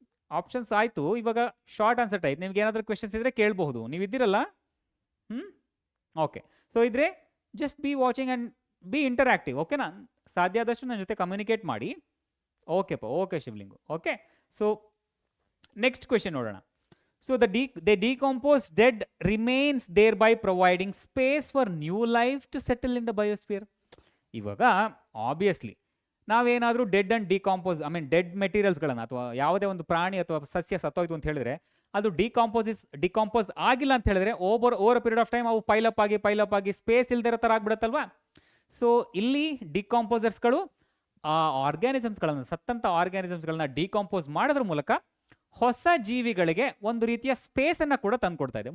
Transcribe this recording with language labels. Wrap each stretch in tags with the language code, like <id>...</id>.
<kn>Options ಆಯಿತು. ಇವಾಗ short answer type. ನಿಮ್ಗೆ ಏನಾದರೂ ಕ್ವೆಶನ್ಸ್ ಇದ್ದರೆ ಕೇಳಬಹುದು. ನೀವು ಇದ್ದೀರಲ್ಲ? ಓಕೆ.</kn> <en>So ಇದ್ರೆ just be watching and be interactive. ಓಕೆನಾ?</en> <kn>ಸಾಧ್ಯ ಆದಷ್ಟು ನನ್ನ ಜೊತೆ ಕಮ್ಯುನಿಕೇಟ್ ಮಾಡಿ. ಓಕೆಪ್ಪ. Okay Shivalingu. Okay. So next question ನೋಡೋಣ.</kn> <en>So they decompose dead remains thereby providing space for new life to settle in the biosphere.</en> <kn>ಇವಾಗ ಆಬ್ವಿಯಸ್ಲಿ ನಾವೇನಾದರೂ ಡೆಡ್ ಅಂಡ್ ಡಿಕಾಂಪೋಸ್ ಡೆಡ್ ಮೆಟೀರಿಯಲ್ಸ್ಗಳನ್ನು ಅಥವಾ ಯಾವುದೇ ಒಂದು ಪ್ರಾಣಿ ಅಥವಾ ಸಸ್ಯ ಸತ್ತೋಯ್ತು ಅಂತ ಹೇಳಿದ್ರೆ ಅದು ಡಿಕಾಂಪೋಸ್ ಆಗಿಲ್ಲ ಅಂತ ಹೇಳಿದ್ರೆ over a period of time ಅವು ಪೈಲಪ್ ಆಗಿ ಸ್ಪೇಸ್ ಇಲ್ದಿರೋ ಥರ ಆಗ್ಬಿಡುತ್ತಲ್ವಾ? ಸೊ ಇಲ್ಲಿ ಡಿಕಾಂಪೋಸರ್ಸ್ಗಳು ಆ ಆರ್ಗ್ಯಾನಿಸಮ್ಸ್ಗಳನ್ನು, ಸತ್ತಂಥ ಆರ್ಗ್ಯಾನಿಸಮ್ಸ್ಗಳನ್ನ ಡಿಕಾಂಪೋಸ್ ಮಾಡೋದ್ರ ಮೂಲಕ ಹೊಸ ಜೀವಿಗಳಿಗೆ ಒಂದು ರೀತಿಯ ಸ್ಪೇಸನ್ನು ಕೂಡ ತಂದುಕೊಡ್ತಾ ಇದೆ.</kn>